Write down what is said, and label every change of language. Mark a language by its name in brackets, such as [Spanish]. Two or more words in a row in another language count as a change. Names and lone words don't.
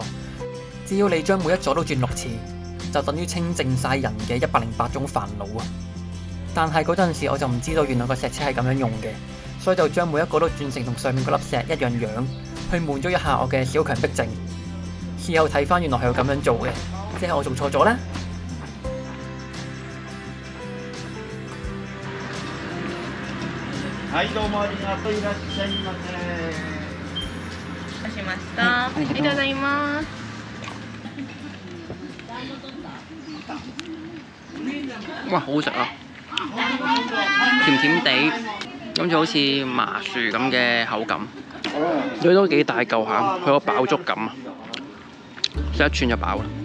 [Cantonese] 只要你將每一座都轉6次，就等於清淨晒人嘅108種煩惱啊！但係嗰陣時我就唔知道，原來個石車係咁樣用嘅，所以就將每一個都轉成同上面嗰粒石一樣樣，去滿足一下我嘅小強迫症。事後睇翻，原來係要咁樣做嘅，即係我做錯咗啦。 [Japanese] はい、どうもありがとういらっしゃいませ。出しました。ありがとうございます。 [Cantonese] 哇，好好食啊！甜甜地，咁就好似麻薯咁嘅口感，佢都幾大嚿下，佢個飽足感啊，食一串就飽啦。